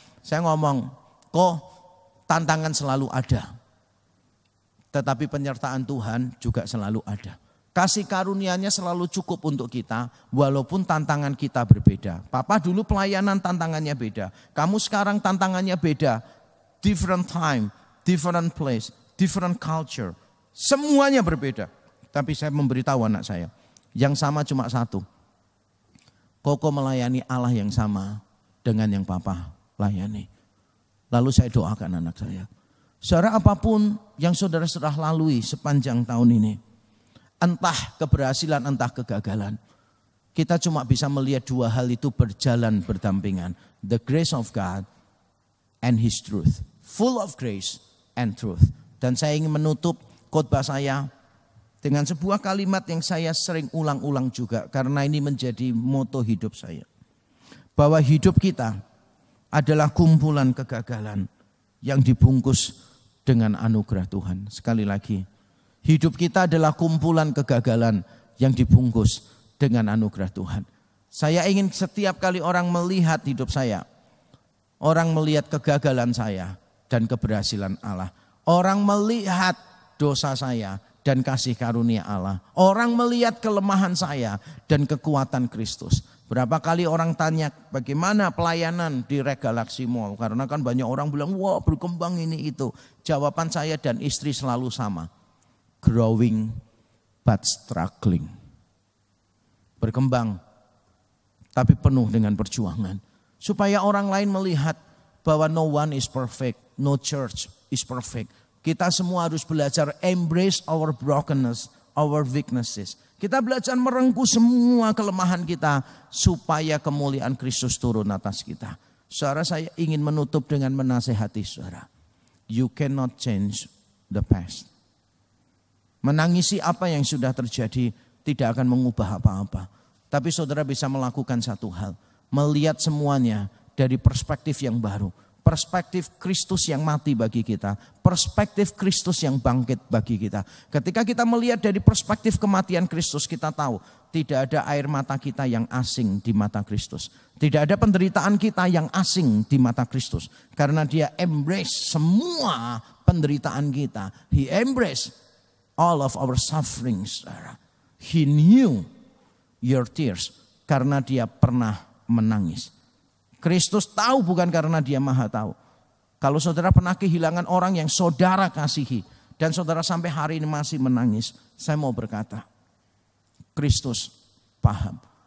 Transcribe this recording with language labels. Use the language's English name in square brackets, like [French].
[Indonesian] Saya ngomong, kok tantangan selalu ada. Tetapi penyertaan Tuhan juga selalu ada. Kasih karunia-Nya selalu cukup untuk kita, walaupun tantangan kita berbeda. Papa dulu pelayanan tantangannya beda. Kamu sekarang tantangannya beda. [English] Different time, different place, different culture. [Indonesian] Semuanya berbeda. Tapi saya memberitahu anak saya, yang sama cuma satu. Koko melayani Allah yang sama dengan yang Papa layani. Lalu saya doakan anak saya. Saudara, apapun yang saudara sudah lalui sepanjang tahun ini, entah keberhasilan, entah kegagalan, kita cuma bisa melihat dua hal itu berjalan berdampingan. [English] The grace of God and His truth. Full of grace and truth. [Indonesian] Dan saya ingin menutup khotbah saya dengan sebuah kalimat yang saya sering ulang-ulang juga. Karena ini menjadi moto hidup saya. Bahwa hidup kita adalah kumpulan kegagalan yang dibungkus dengan anugerah Tuhan. Sekali lagi, hidup kita adalah kumpulan kegagalan yang dibungkus dengan anugerah Tuhan. Saya ingin setiap kali orang melihat hidup saya, orang melihat kegagalan saya dan keberhasilan Allah. Orang melihat dosa saya dan kasih karunia Allah. Orang melihat kelemahan saya dan kekuatan Kristus. Berapa kali orang tanya bagaimana pelayanan di Galaxy Mall. Karena kan banyak orang bilang, wah berkembang ini itu. Jawaban saya dan istri selalu sama. [English] Growing but struggling. [Indonesian] Berkembang tapi penuh dengan perjuangan. Supaya orang lain melihat bahwa [English] no one is perfect. No church is perfect. [Indonesian] Kita semua harus belajar [English] embrace our brokenness, our weaknesses. [Indonesian] Kita belajar merengkuh semua kelemahan kita supaya kemuliaan Kristus turun atas kita. Saudara, saya ingin menutup dengan menasehati saudara. [English] You cannot change the past. [Indonesian] Menangisi apa yang sudah terjadi tidak akan mengubah apa-apa. Tapi saudara bisa melakukan satu hal. Melihat semuanya dari perspektif yang baru. Perspektif Kristus yang mati bagi kita. Perspektif Kristus yang bangkit bagi kita. Ketika kita melihat dari perspektif kematian Kristus, kita tahu tidak ada air mata kita yang asing di mata Kristus. Tidak ada penderitaan kita yang asing di mata Kristus. Karena Dia embrace semua penderitaan kita. [English] He embrace all of our sufferings. He knew your tears. [Indonesian] Karena Dia pernah menangis. Kristus tahu bukan karena Dia maha tahu. Kalau saudara pernah kehilangan orang yang saudara kasihi. Dan saudara sampai hari ini masih menangis. Saya mau berkata, Kristus paham.